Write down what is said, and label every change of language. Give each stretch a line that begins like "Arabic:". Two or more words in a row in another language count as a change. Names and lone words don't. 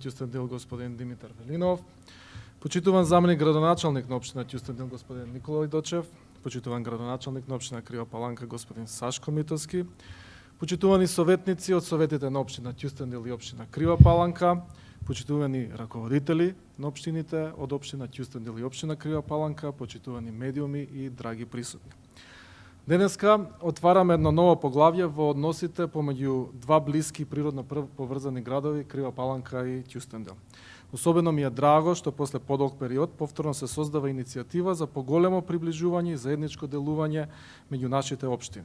Macedonian: Кюстендил господин Димитър Велинов, почитуван заменик градоначалник на община Кюстендил господин Николай Дочев, почитуван градоначалник на община Крива Паланка господин Сашко Митовски, почитувани съветници от съветите на община Кюстендил и община Крива Паланка, почитувани ръководители на общините от община Кюстендил и община Крива Паланка, почитувани медиуми и драги присутни. Денеска отвараме едно ново поглавие во односите помеѓу два блиски природно поврзани градови, Крива Паланка и Кюстендил. Особено ми е драго што после подолг период повторно се создава иницијатива за поголемо приближување и заедничко делување меѓу нашите општини.